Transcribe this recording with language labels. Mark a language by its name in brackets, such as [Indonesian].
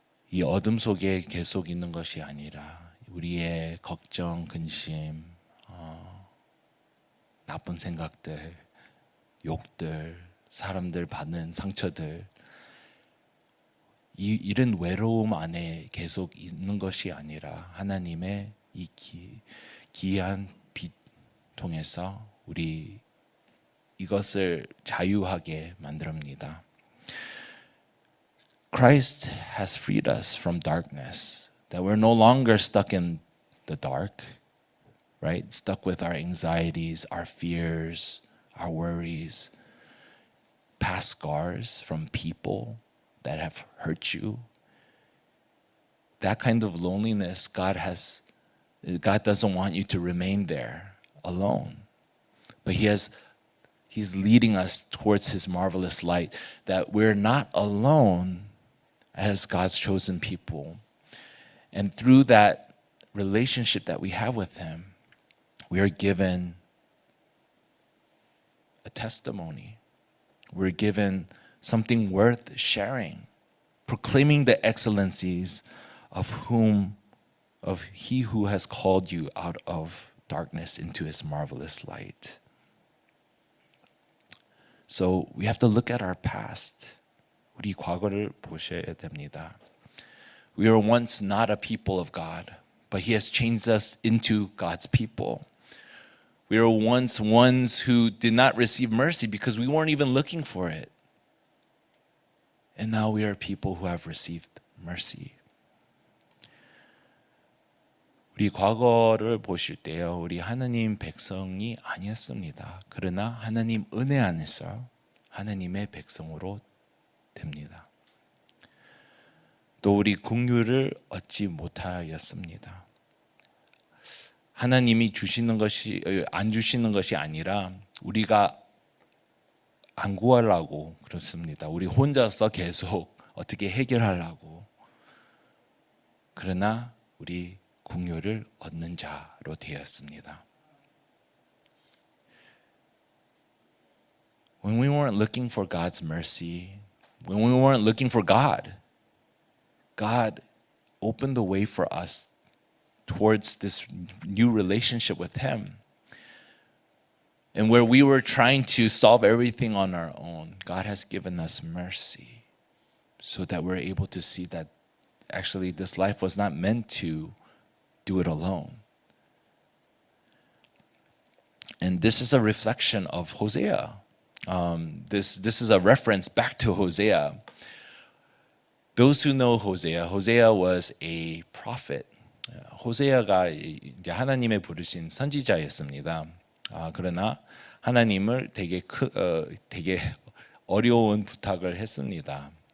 [Korean] 이 어둠 속에 계속 있는 것이 아니라 우리의 걱정, 근심, 나쁜 생각들, 욕들, 사람들 받는 상처들, 이런 외로움 안에 계속 있는 것이 아니라 하나님의 이 기이한 빛 통해서 우리 이것을 자유하게 만듭니다. [English] Christ has freed us from darkness, that we're no longer stuck in the dark, right? Stuck with our anxieties, our fears, our worries, past scars from people that have hurt you. That kind of loneliness, God doesn't want you to remain there alone. But He's leading us towards His marvelous light, that we're not alone as God's chosen people. And through that relationship that we have with Him, we are given a testimony. We're given something worth sharing, proclaiming the excellencies of He who has called you out of darkness into His marvelous light. So we have to look at our past. [Korean] 우리 과거를 보셔야 됩니다. [English] We were once not a people of God, but He has changed us into God's people. We were once ones who did not receive mercy because we weren't even looking for it. And now we are people who have received mercy. [Korean] 우리 과거를 보실 때요, 우리 하나님 백성이 아니었습니다. 그러나 하나님 은혜 안에서 하나님의 백성으로 됩니다. 또 우리 긍휼을 얻지 못하였습니다. 하나님이 안 주시는 것이 아니라 우리가 안 구하려고 그렇습니다. 우리 혼자서 계속 어떻게 해결하려고. 그러나 우리 긍휼을 얻는 자로 되었습니다. [English] When we weren't looking for God's mercy, when we weren't looking for God, God opened the way for us towards this new relationship with Him. And where we were trying to solve everything on our own, God has given us mercy so that we're able to see that actually this life was not meant to do it alone. And this is a reflection of Hosea. This is a reference back to Hosea. Those who know Hosea was a prophet. [Korean] 호세아가 이제 하나님의 부르신 선지자였습니다. 그러나 하나님을 되게 어려운 부탁을 했습니다.